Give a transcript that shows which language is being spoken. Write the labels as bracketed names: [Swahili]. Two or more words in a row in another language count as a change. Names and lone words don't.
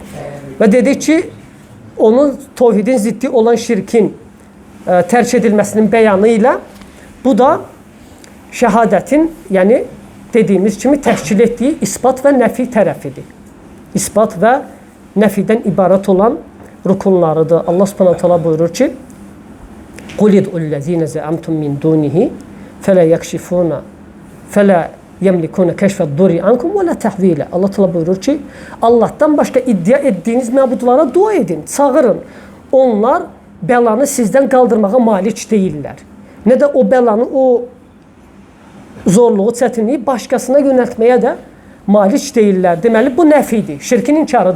[Azerbaijani] Və dedik ki, onun tohidin ziddi olan şirkin tərk edilməsinin bəyanı ilə bu da şəhadətin, yəni dediyimiz kimi təşkil etdiyi isbat və nəfi tərəfidir. İsbat və nəfidən ibarət olan rukunlarıdır. Allah [Arabic] سبحانه تعالى [Azerbaijani] buyurur ki, [Arabic] قُلِ ادْعُوا الَّذ۪ينَ زَعَمْتُمْ مِنْ دُونِهِ فَلَا يَكْشِفُونَ فَلَا يَمْلِكُونَ كَشْفَ الضُّرِّ عَنْكُمْ وَلَا تَحْوِيلًا. [Azerbaijani] Allah ta'ala buyurur ki, Allah'tan başqa iddia etdiyiniz məbudlara dua edin, çağırın. Onlar bəlanı sizdən qaldırmağa malik deyirlər. Nə də o bəlanı, o zorluğu, çətinliyi başqasına yönəltməyə də malik deyirlər. Deməli, bu nəfidir, şirkin inkarıdır.